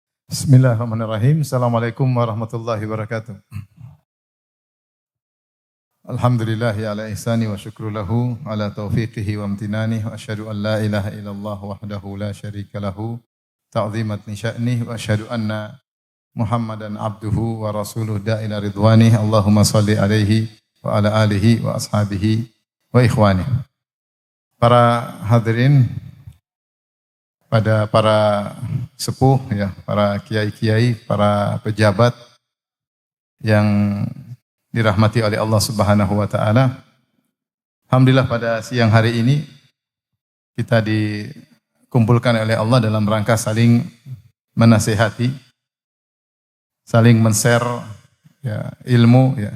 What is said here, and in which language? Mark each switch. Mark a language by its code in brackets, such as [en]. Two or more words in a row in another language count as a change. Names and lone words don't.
[ar] بسم الله الرحمن الرحيم. السلام عليكم ورحمة الله وبركاته. الحمد لله على إحسانه والشكر له على توفيقه وامتنانه وأشهد أن لا إله إلا الله وحده لا شريك له تعظيما لشأنه وأشهد أن محمدا عبده ورسوله الداعي إلى رضوانه. اللهم صل عليه وعلى آله وأصحابه وإخوانه. [id] Para hadirin, pada para sepuh, ya, para kiai-kiai, para pejabat yang dirahmati oleh Allah [ar] سبحانه وتعالى. [id] Alhamdulillah pada siang hari ini kita dikumpulkan oleh Allah dalam rangka saling menasihati, saling men-share, ya, ilmu, ya.